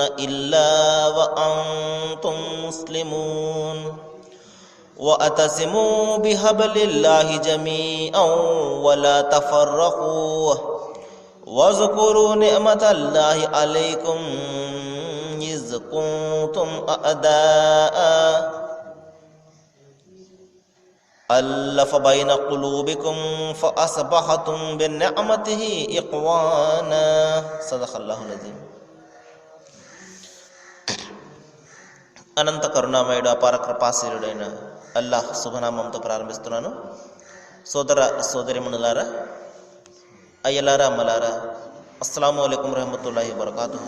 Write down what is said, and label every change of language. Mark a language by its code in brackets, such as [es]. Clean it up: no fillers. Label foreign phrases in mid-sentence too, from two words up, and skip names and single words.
[ar] إلا وأنتم مسلمون واعتصموا بحبل الله جميعا ولا تفرقوا واذكروا نعمة الله عليكم إذ كنتم أعداء فألف بين قلوبكم فأصبحتم بنعمته إخوانا. صدق الله العظيم. [te] అనంత కరుణామయుడు అపార కృపాశీలుడైన అల్లాహ్ శుభనామంతో ప్రారంభిస్తున్నాను. సోదర సోదరిమణులారా, అయ్యలారా, అమ్మలారా, [ar] السلام عليكم رحمة الله وبركاته.